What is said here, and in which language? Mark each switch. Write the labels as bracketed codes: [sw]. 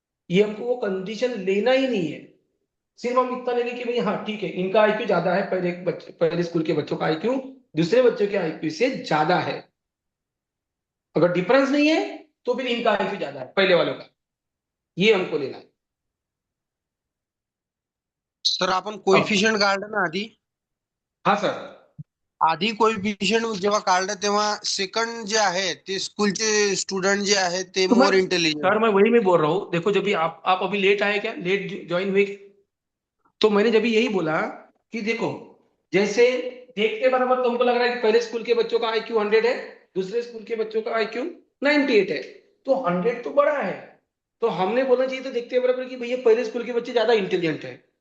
[hi] ये हमको वो कंडीशन लेना ही नहीं है, सिर्फ हम इतना लेंगे कि भाई हाँ ठीक है इनका आईक्यू ज्यादा है, पहले स्कूल के बच्चों का आईक्यू दूसरे बच्चों के आईक्यू से ज्यादा है। अगर डिफरेंस नहीं है तो फिर इनका आईक्यू ज्यादा है पहले वालों का, ये हमको लेना है। [mr] सर आपण कोइफिशियंट काढलं ना आधी, [hi] हाँ सर, [mr] आधी कोइफिशियंट जेव्हा काढलं तेव्हा सेकंड जे आहे ते स्कूलचे स्टुडंट जे आहे ते [hi] तो मैं [en] More intelligent. [hi] सर मैं वही मैं बोल रहा हूँ, देखो जब भी आप अभी लेट आए, क्या लेट ज्वाइन हुए, तो मैंने जब भी यही बोला कि देखो जैसे देखते बराबर तुमको लग रहा है कि पहले स्कूल के बच्चों का आईक्यू 100 है, दूसरे स्कूल के बच्चों का आईक्यू 98 है, तो 100 तो बड़ा है, तो हमने बोलना चाहिए था देखते बराबर कि भैया पहले स्कूल के बच्चे ज्यादा इंटेलिजेंट है।